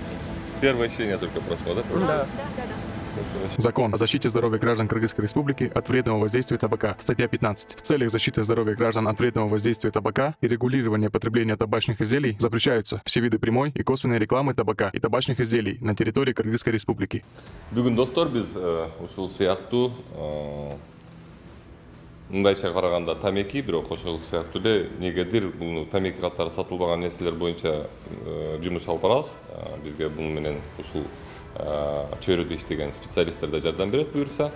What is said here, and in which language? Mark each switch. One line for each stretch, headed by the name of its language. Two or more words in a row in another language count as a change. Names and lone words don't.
Russian: Первое чтение только прошло, да? Да. Да. Закон о защите здоровья граждан Кыргызской Республики от вредного воздействия табака. Статья 15. В целях защиты здоровья граждан от вредного воздействия табака и регулирования потребления табачных изделий запрещаются все виды прямой и косвенной рекламы табака и табачных изделий на территории Кыргызской Республики.
Kyrgyz: Бүгін достор біз ушул сыяктуу мындайча караганда тамеки, бирок ошол сыяктуу эле негедир бул тамеки катары сатылбаган нерселер боюнча жумуш алып барабыз. Бизге бул менен ушул чөйрөдө иштеген специалисттер да жардам берет буюрса.